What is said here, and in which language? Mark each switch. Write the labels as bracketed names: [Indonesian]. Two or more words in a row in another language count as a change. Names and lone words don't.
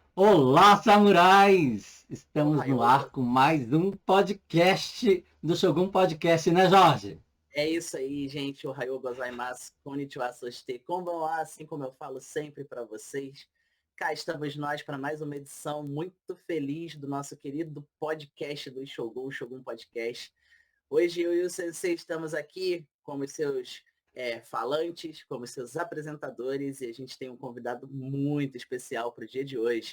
[Portuguese] Olá, samurais! Estamos no Ohayou. ar com mais um podcast do Shogun Podcast, né, Jorge? É isso aí, gente. [Japanese] おはようございます、こんにちは、sosté、こんばんは, [Portuguese] assim como eu falo sempre para vocês. Cá estamos nós para mais uma edição muito feliz do nosso querido podcast do Shogun, o Shogun Podcast. Hoje eu e o Sensei estamos aqui como seus falantes, como seus apresentadores, e a gente tem um convidado muito especial para o dia de hoje.